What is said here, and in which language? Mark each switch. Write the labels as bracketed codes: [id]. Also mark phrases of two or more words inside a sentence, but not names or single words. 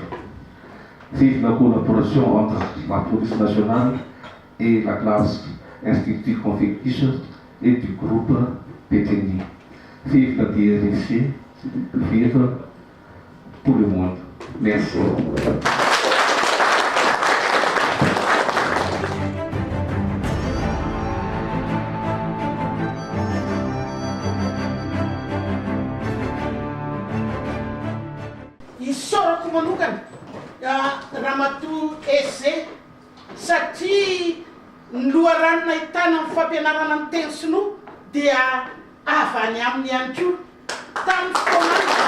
[fr] Vive la collaboration entre la police nationale et la classe Institut Confucius et du groupe PTNI. Vive la DRFC, vive tout le monde. Merci. [mg] Isorako manokana Ramatoa SG satria ny loharanona ahitana amin'ny fampianarana amin'ny teny sinoa dia avy any aminy ihany koa tamin'ny fotoana